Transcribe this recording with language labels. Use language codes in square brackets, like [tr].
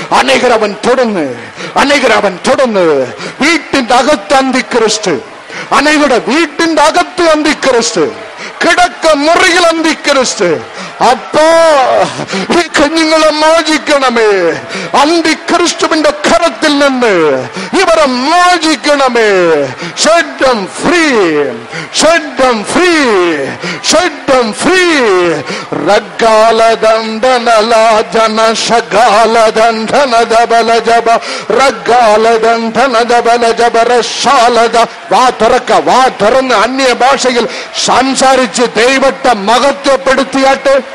[ml] അനേകരവൻ തുടർന്ന്, അനേകരവൻ തുടർന്ന്. വീട്ടിന്റെ അകത്ത് അന്തിക്രിസ്തു, അനേകരുടെ വീട്ടിന്റെ അകത്ത് അന്തിക്രിസ്തു, കിടക്ക മുറിയിൽ അന്തിക്രിസ്തു. അപ്പോ ഈ കുഞ്ഞുങ്ങളെ മോചിക്കണമേ. അന്തിക്രിസ്തുവിന്റെ കരത്തിൽ നിന്ന് ഇവരെ മോചിക്കണമേ. [en] Set them free, set them free, set them free. റഗ്ഗാലദണ്ഡനല ജനശഗാലദണ്ഡനദബലജബ റഗ്ഗാലദണ്ഡനദബലജബ റശാലദ. [ml] വാ തുറക്ക, വാ തുറന്ന് അന്യ ഭാഷയിൽ സംസാരിച്ച് ദൈവത്തെ മഹത്വപ്പെടുത്തിയാട്ടെ.